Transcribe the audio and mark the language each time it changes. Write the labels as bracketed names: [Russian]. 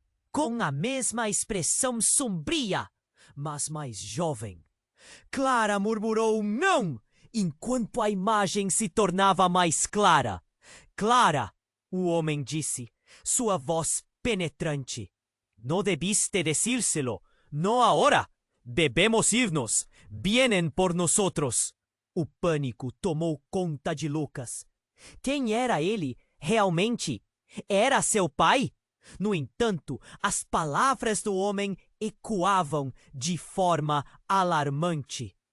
[Portuguese] Com a mesma expressão sombria, mas mais jovem, Clara murmurou não, enquanto a imagem se tornava mais clara. «Clara», o homem disse, sua voz penetrante. [Spanish] «No debiste decírselo, no ahora. Debemos irnos. Vienen por nosotros». [Portuguese] O pânico tomou conta de Lucas. Quem era ele, realmente? Era seu pai? No entanto, as palavras do homem ecoavam de forma alarmante.